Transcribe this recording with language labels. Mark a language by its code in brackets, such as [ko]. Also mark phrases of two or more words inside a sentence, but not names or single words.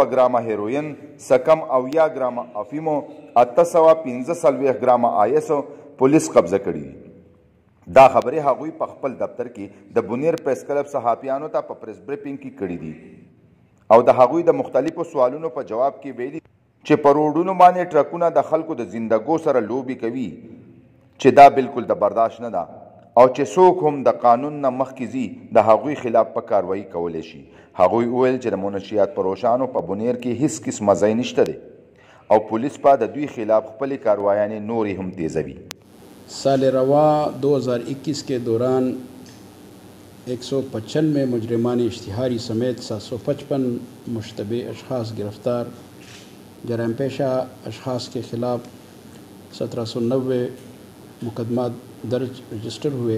[ps] ګرامه هیروین سکم 80 ګرامه افیمو 845 ګرامه آیس پولیس قبضه کړي دي دا خبرې هغوی په خپل دفتر کې د بونیر پریس کلب صحافیانو ته په [en] press briefing [ps] کې کړي دي او د هغوی د مختلفو سوالونو په جواب کې ویلي چې په روډونو باندې ټرکونه د خلکو د زندګو سره لوبي کوي چې دا بالکل د برداشت نه ده او چې څوک هم د قانون نه مخکې ځي د هغوی خلاف په کاروایي کولی شي. هغوی وویل چې د منشیات پروشانو په بونیر کې هیڅ قسمه ځای نشته دی او پولیس په د دوی خلاف خپلې کاروایانې نورې هم تیزوي. [ur] سال رواں 2021 کے دوران 195 مجرمان اشتہاری سمیت 755 مشتبہ اشخاص گرفتار. جرائم پیشہ اشخاص کے خلاف 1790 مقدمات درج رجسٹر ہوئے.